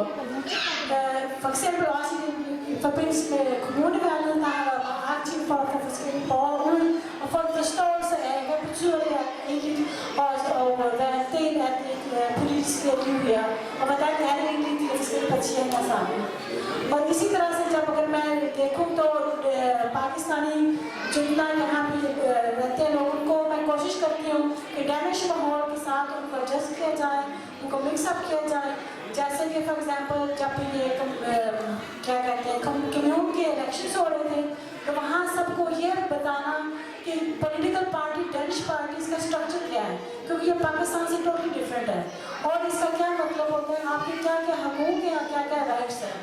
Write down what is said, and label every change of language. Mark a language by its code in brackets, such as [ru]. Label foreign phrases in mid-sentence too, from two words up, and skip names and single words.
[da] For eksempel også i forbindelse med kommunevalget, der har været aktiv for at få forskellige borgere ud og få en forståelse af, hvad betyder det egentlig, og hvad er en del af det politiske liv her, og hvordan er det egentlig, de forskellige partier hænger sammen. [ur] اور اسی طرح سے جب اگر میں دیکھوں تو پاکستانی جتنا یہاں پہ رہتے ہیں لوگ ان کو میں کوشش کرتی ہوں کہ ڈینش ماحول کے ساتھ ان کو ایڈجسٹ کیا جائے، ان کو مکس اپ کیا جائے. جیسے کہ [en] for example [ur] جب یہ کیا کہتے ہیں کمیون کے الیکشنز ہو رہے تھے تو وہاں سب کو یہ بتانا کہ [en] political party Danish parties [ur] کا سٹرکچر کیا ہے، کیونکہ یہ پاکستان سے [en] totally different [ur] ہے اور اس کا کیا مطلب ہوتا ہے، آپ کے کیا کیا حقوق ہیں، کیا کیا رائٹس ہیں.